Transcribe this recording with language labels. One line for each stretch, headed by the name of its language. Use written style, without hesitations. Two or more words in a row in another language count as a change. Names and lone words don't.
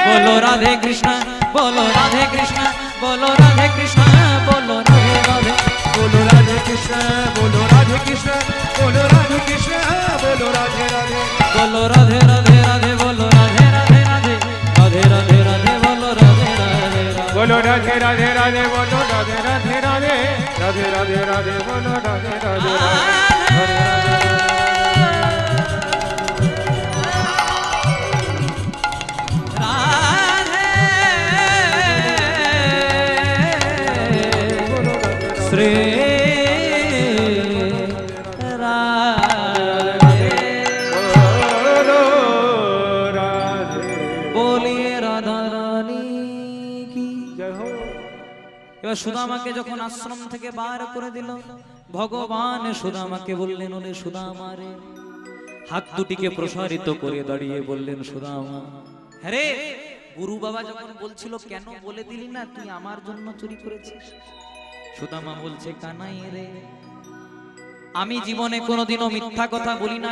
Hindi: बोलो राधे कृष्ण बोलो राधे कृष्ण बोलो राधे कृष्ण बोलो राधे राधे बोलो राधे कृष्ण बोलो राधे कृष्ण बोलो राधे कृष्ण बोलो राधे राधे बोलो राधे राधे राधे बोलो राधे राधे राधे राधे राधे राधे बोलो राधे राधे बोलो राधे राधे राधे बोलो राधे राधे राधे राधे राधे राधे बोलो राधे राधे श्री बोलो राधे बोलिए राधा रानी की जय हो।
Bangla: এবার সুদামাকে যখন আশ্রম থেকে বার করে দিল ভগবান সুদামাকে বললেন ওরে সুদামা রে হাত দুটিকে প্রসারিত করে দাঁড়িয়ে বললেন সুদামা হ্যাঁ রে গুরু বাবা যখন বলছিল কেন বলে দিলি না তুই আমার জন্য চুরি করেছিস সুদামা বলছে কানাই রে আমি জীবনে কোনোদিনও মিথ্যা কথা বলি নাই